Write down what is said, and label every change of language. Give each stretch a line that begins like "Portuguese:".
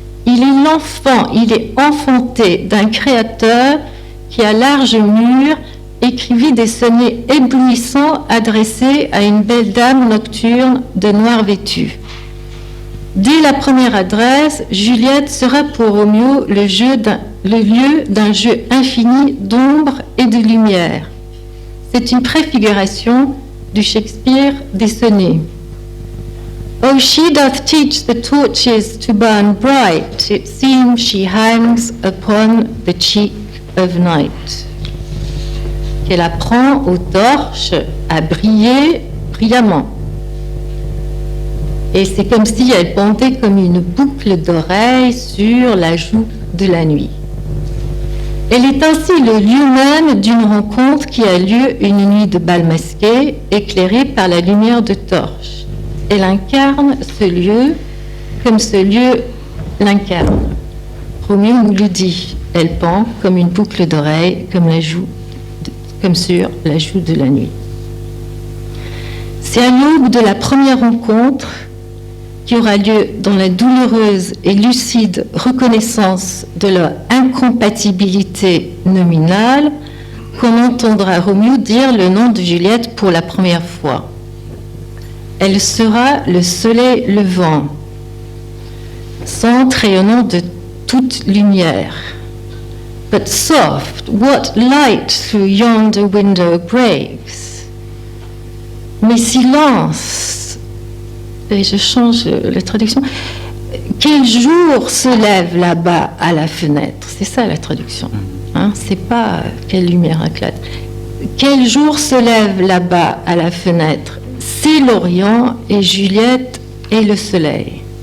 French: Il est l'enfant, il est enfanté d'un créateur qui, à large mur, écrivit des sonnets éblouissants adressés à une belle dame nocturne de noir vêtue. Dès la première adresse, Juliette sera pour Roméo le lieu d'un jeu infini d'ombre et de lumière. C'est une préfiguration du Shakespeare des sonnets.
English: Oh, she doth teach the torches to burn bright, it seems she hangs upon the cheek of night.
French: Qu'elle apprend aux torches à briller brillamment. Et c'est comme si elle pendait comme une boucle d'oreille sur la joue de la nuit. Elle est ainsi le lieu même d'une rencontre qui a lieu une nuit de bal masqué, éclairée par la lumière de torches. Elle incarne ce lieu comme ce lieu l'incarne. Roméo nous le dit, elle pend comme une boucle d'oreille, comme sur la joue de la nuit. C'est à l'aube de la première rencontre qui aura lieu dans la douloureuse et lucide reconnaissance de leur incompatibilité nominale qu'on entendra Roméo dire le nom de Juliette pour la première fois. Elle sera le soleil levant, centre rayonnant de toute lumière.
English: But soft, what light through yonder window breaks?
French: Mais silence, et je change la traduction, quel jour se lève là-bas à la fenêtre? C'est ça la traduction, hein? C'est pas quelle lumière éclate. Quel jour se lève là-bas à la fenêtre? C'est l'Orient et Juliette est le soleil.